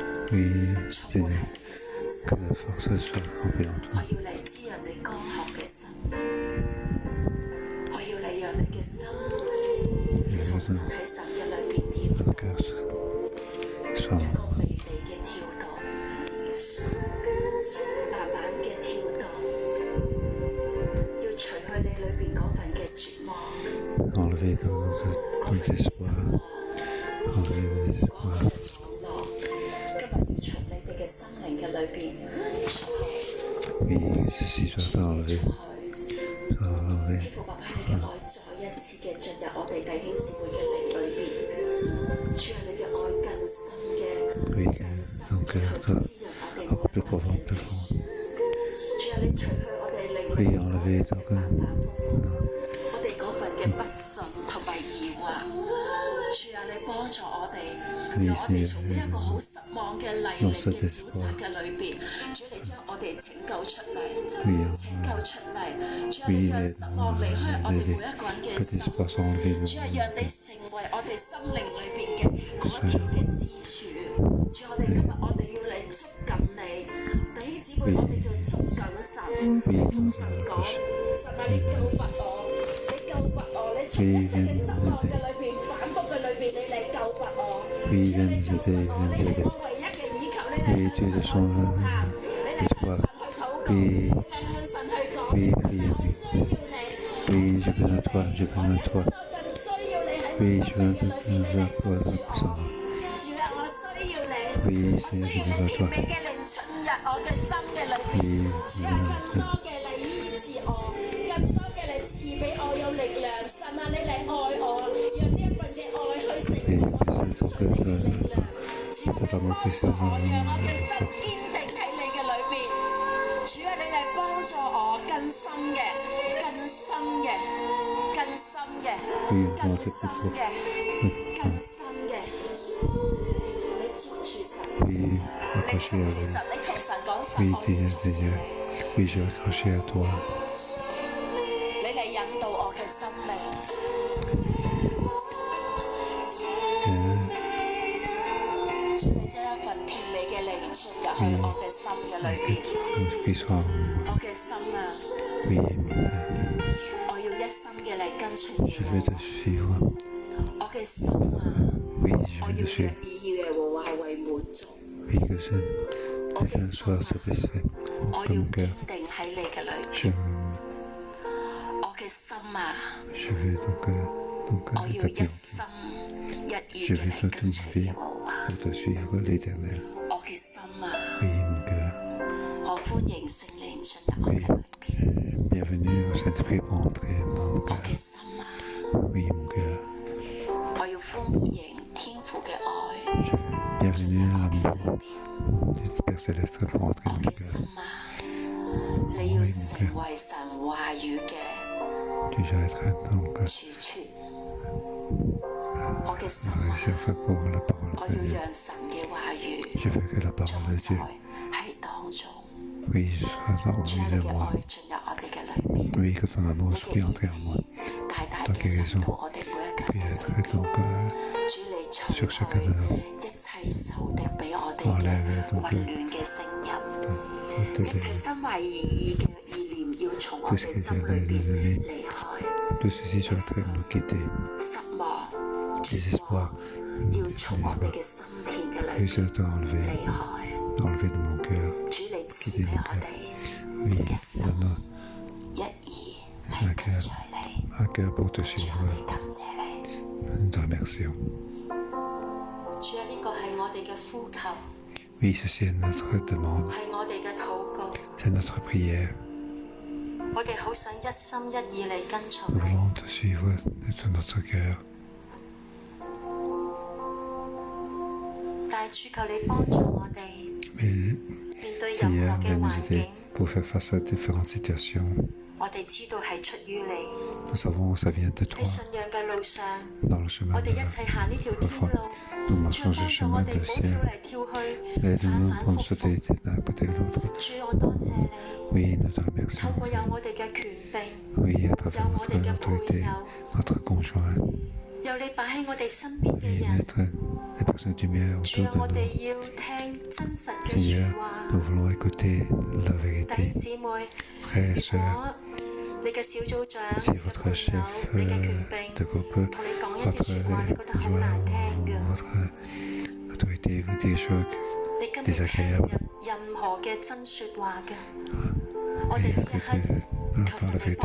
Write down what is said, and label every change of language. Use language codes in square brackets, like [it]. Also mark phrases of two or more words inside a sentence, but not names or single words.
[fr] Oui, [yue] 充滿喺你嘅身 [fr] que [yue] 上。 [fr] la force soit remplie en [yue] 我 [fr] toi. [yue] 要嚟滋潤你乾渴嘅心，我要嚟讓你嘅心重新喺神嘅裏邊跳 [fr] Ton cœur soit [yue] 一個微微嘅跳動，慢慢嘅跳動，要除去你裏邊嗰份嘅絕望， [fr] enlevé ton [yue] 嗰份嘅失 [fr] désespoir, [yue] 望， [fr] enlevé le [yue] 嗰 [fr] désespoir. [yue] 份嘅網絡。今日要從你哋嘅心靈嘅裏邊除去。 [fr] Oui, que ceci soit enlevé, [yue] 除去 [fr] soit enlevé. [yue] 天父爸爸，你嘅愛再一次嘅進入我哋弟兄姊妹嘅靈裏邊，主啊，你嘅愛更深嘅， [fr] Oui, [yue] 更 [fr] que [yue] 深 [fr] ton [yue] 嘅 [fr] cœur [yue] 去 [fr] soit [yue] 滋潤我哋每 [fr] encore [yue] 一 [fr] plus [yue] 個 [fr] profond, [yue] 嘅 [fr] plus [yue] 靈。 [fr] fort. [yue] 主啊，你除去我哋靈裏 [fr] Oui, [yue] 邊 [fr] enlevé [yue] 嗰 [fr] ton [yue] 份嘅 [fr] cœur. [yue] 反反复复，我哋嗰份嘅不信同埋疑惑。主啊，你幫助我哋，讓我哋從呢一個好失望嘅泥濘嘅沼澤嘅裏邊，主你將我哋拯救出嚟，拯救出嚟。主啊，你讓失望離開我哋每一個人嘅 [fr] Que [yue] 心。 [fr] l'espoir soit enlevé de [yue] 主啊，讓你成為我哋心靈裏邊嘅嗰一條嘅支柱。主，我哋今日我哋要嚟捉緊你，弟兄姊妹，我哋就捉緊神，同神講：神啊，你救拔我，你救拔我，你從一切嘅失望嘅裏邊、反覆嘅裏邊，你嚟救拔我。主啊，你救拔我，你係我唯一嘅依靠，你嚟向神去呼喊，你嚟向神去禱告，你嚟向神去講：神啊，我需要你。 [fr] Oui, j'ai besoin de toi, j'ai besoin de toi. [yue] 我更需要你喺 [fr] Oui, [yue] 我 [fr] j'ai [yue] 生 [fr] besoin [yue] 命 [fr] de [yue] 嘅裏邊，你嚟 [fr] toi, [yue] 幫助 [fr] pour [yue] 我。 [fr] ça. [yue] 主啊，我需要你， [fr] Oui, [yue] 我 [fr] Seigneur, [yue] 需 [fr] j'ai [yue] 要 [fr] besoin [yue] 你 [fr] de [yue] 甜 [fr] toi. [yue] 美嘅靈進入我嘅心嘅裏邊。 [fr] Oui, [yue] 主啊，更多嘅嚟醫治我，更多嘅嚟賜俾我有力量。神啊，你嚟愛我，讓呢一份嘅愛去成為我活出嚟嘅力量。主啊，你幫助我，讓我嘅心堅定喺你嘅裏邊。主啊，你嚟幫助我更深嘅、更深嘅、更深嘅、更深嘅、更深嘅。你捉住神， [fr] Oui, [yue] 你 [fr] accroché [yue] 捉 [fr] à [yue] 住神， [fr] vous. [yue] 你同神講神， [fr] Oui, [yue] 我要捉 [fr] Seigneur, [yue] 住 [fr] Seigneur. [yue] 你。 [fr] Oui, je vais accrocher à toi. [yue] 你嚟引導我嘅生命。主，你將一份甜美嘅靈進入去我嘅心嘅裏 [fr] Que [yue] 邊。 [fr] ton esprit soit en moi. [yue] 我嘅心啊， [fr] Oui, mon Père, [yue] 我要一心嘅嚟跟隨 [fr] je [yue] 耶 [fr] vais [yue] 和 [fr] te [yue] 華。 [fr] suivre. [yue] 我嘅心啊， [fr] Oui, [yue] 我 [fr] je vais [yue] 要 [fr] te suivre. [yue] 以耶和華為滿足。 [fr] Oui, que tes âmes soient satisfaits [yue] 我 [fr] dans [yue] 要 [fr] mon [yue] 堅 [fr] cœur. [yue] 定喺你嘅裏 [fr] Je, [yue] 邊。我嘅心啊， [fr] je vais ton [yue] 我 [fr] cœur [yue] 要一 [fr] établi en [yue] 心 [fr] toi. [yue] 一意 [fr] Je [yue] 嘅 [fr] vais [yue] 嚟 [fr] toute [yue] 跟 [fr] ma [yue] 隨 [fr] vie [yue] 耶和華。 [fr] pour te suivre, l'Éternel. [yue] 我嘅心啊， [fr] Oui, mon cœur. [yue] 我歡迎聖靈進入我嘅裏邊。 [fr] Bienvenue au Saint-Esprit pour entrer dans mon [yue] 我 [fr] cœur. [yue] 嘅心啊， [fr] Oui, mon cœur. [yue] 我要歡迎天父嘅愛 [fr] Je, [yue] 進 [fr] bienvenue [yue] 入 [fr] à [yue] 我嘅 [fr] l'amour [yue] 裏邊。 [fr] du Père Céleste pour entrer [yue] 我 [fr] dans mon [yue] 嘅心 [fr] cœur. [yue] 啊，你要成為神話語嘅 [fr] Tu dois être dans mon cœur. [yue] 儲存。我嘅心 [fr] Je [yue] 啊， [fr] vais faire pour la [yue] 我 [fr] parole de [yue] 要 [fr] Dieu. [yue] 讓神嘅話語 [fr] Je veux que la [yue] 裝 [fr] parole de [yue] 載 [fr] Dieu, [yue] 喺當中。 [fr] oui, soit dans [yue] 主啊， [fr] oui [yue] 你 [fr] de [yue] 嘅 [fr] moi. [yue] 愛進入我哋嘅裏邊， [fr] Oui, que ton amour [yue] 你 [fr] soit [yue] 嘅 [fr] entré [yue] 醫 [fr] en [yue] 治 [fr] moi. [yue] 大大 [fr] Ta [yue] 嘅 [fr] guérison [yue] 臨到我哋每一個 [fr] Puis [yue] 人嘅 [fr] être [yue] 裏邊。 [fr] donc [yue] 主你除 [fr] sur [yue] 去 [fr] chacun de nous. [yue] 一切仇敵俾我哋嘅 [fr] Enlève [yue] 混 [fr] donc [yue] 亂嘅聲音， [fr] toutes [yue] 一切 [fr] les, [yue] 心懷異意嘅意念要從我哋心裏邊離開， [fr] tout ceci soit en train de nous quitter. [yue] 失望、絕 [fr] Désespoir, [yue] 望要從我哋嘅心田嘅裏 [fr] puis [yue] 邊 [fr] soit enlevé, [yue] 離開。 [fr] enlevé de mon cœur. [yue] 主你賜俾我哋 [fr] Oui, [yue] 一心 [fr] donne [yue] 一意嚟跟隨你， [fr] un cœur pour te [yue] 主我 [fr] suivre. [yue] 哋感謝你。 [fr] Nous te remercions. [yue] 主啊，呢個係我哋嘅呼求， [fr] Oui, ceci est notre demande, [yue] 係我哋嘅禱告。 [fr] c'est notre prière. [yue] 我哋好想一心一意嚟跟從 [fr] Nous [yue] 你。 [fr] voulons te suivre de tout notre cœur. [yue] 但係主求你幫助我哋 [fr] Mais [yue] 面對任 [fr] Seigneur, [yue] 何嘅 [fr] viens nous [yue] 環 [fr] aider [yue] 境， [fr] pour faire face à différentes situations. [yue] 我哋知道係出於你。 [fr] Nous savons que ça vient de [yue] 喺 [fr] toi. [yue] 信仰嘅路上， [fr] Dans le chemin [yue] 我 [fr] de [yue] 哋 [fr] la [yue] 一齊行呢條 [fr] foi, [yue] 天路， [fr] nous [yue] 主 [fr] marchons [yue] 幫 [fr] ce [yue] 助我 [fr] chemin [yue] 哋 [fr] de [yue] 唔好跳 [fr] ciel. [yue] 嚟跳去， [fr] Aide-nous [yue] 反 [fr] pour [yue] 反 [fr] nous [yue] 复 [fr] sauter [yue] 复。 [fr] d'un côté et de l'autre. [yue] 主，我多謝你， [fr] Oui, nous te [yue] 透 [fr] remercions. [yue] 過有我哋嘅權柄， [fr] Oui, à [yue] 有 [fr] travers [yue] 我哋 [fr] notre [yue] 嘅配 [fr] autorité, [yue] 偶， [fr] notre conjoint. [yue] 有你擺喺我哋身邊嘅 [fr] Oui, [yue] 人， [fr] mettre les personnes du mieux autour de nous. Seigneur, nous voulons écouter la vérité. Frères et sœurs, si votre chef de groupe, votre conjoint, votre autorité vous dit des choses désagréables, et écoutez dans la vérité.